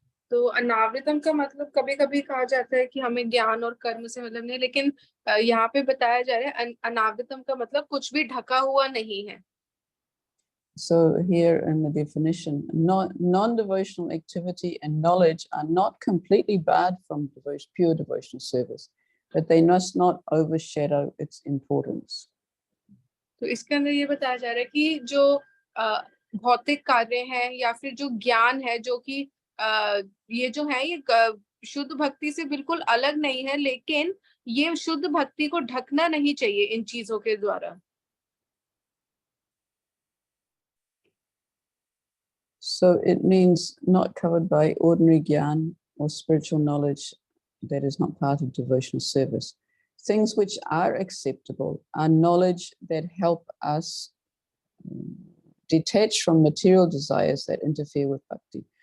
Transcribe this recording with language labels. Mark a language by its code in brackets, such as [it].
[hi] तो अनावृतम का मतलब कभी कभी कहा जाता है कि हमें ज्ञान और कर्म से मतलब नहीं, लेकिन यहाँ पे बताया जा रहा है अनावृतम का मतलब कुछ भी ढका हुआ नहीं है. [en] So here in the definition, non-devotional activity and knowledge are not completely barred from pure devotional service, but they must not overshadow its importance. [hi] तो इसके अंदर ये बताया जा रहा है कि जो भौतिक कार्य हैं या फिर जो ज्ञान है जो कि ये जो है ये शुद्ध भक्ति से बिल्कुल अलग नहीं है, लेकिन ये शुद्ध भक्ति को ढकना नहीं चाहिए इन चीजों के द्वारा. [en] So it means not covered by ordinary jnana or spiritual knowledge that is not part of devotional service. Things which are acceptable are knowledge that help us detach from material desires that interfere with bhakti.